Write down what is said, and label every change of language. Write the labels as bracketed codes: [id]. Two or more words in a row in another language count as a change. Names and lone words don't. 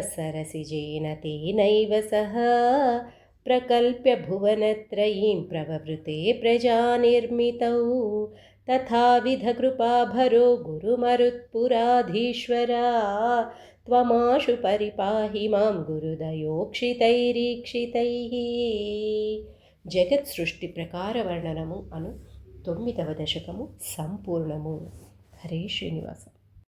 [sa] सरसिजेन तेनैव सह प्रकल्प्य भुवनत्रयीं प्रववृते प्रजानिर्मितौ तथाविधकृपाभरो गुरुमरुत्पुराधीश्वरा त्वमाशु परिपाहि मां गुरुदयोक्षितैरीक्षितैः [te] జగత్సృష్టి ప్రకారవర్ణనము అను 9వ దశకము సంపూర్ణము. హరే శ్రీనివాస.